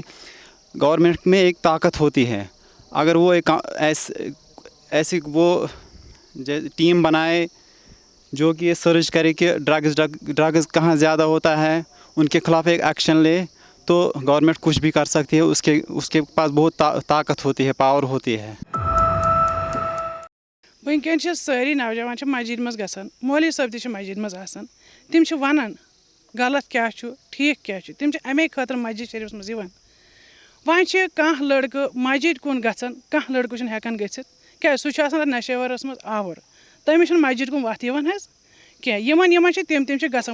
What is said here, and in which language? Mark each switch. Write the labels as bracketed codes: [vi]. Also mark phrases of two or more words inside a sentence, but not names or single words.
[hi] गवर्नमेंट में एक ताकत होती है, अगर वो एक ऐसी वो टीम बनाए जो कि ये सर्च करे कि ड्रग्स कहाँ ज़्यादा होता है, उनके खिलाफ एक एक्शन ले, तो गवर्नमेंट कुछ भी कर सकती है। उसके पास बहुत ताकत होती है, पावर होती है। [ks] वनकन सारी नौजवान मस्जिद मज गसान, मौलवी साहब तक मस्जिद मज आसान, तिम वनान गलत क्या ठीक क्या, तिम अमे खतर मस्जिद शरीफ मज वन कह लड़क मस्जिद कुन गसान, कह लड़क हेकान गथित क्या सह नशेवरस मज आवर, तमिस मस्जिद कुन वत क्या तिम गसान।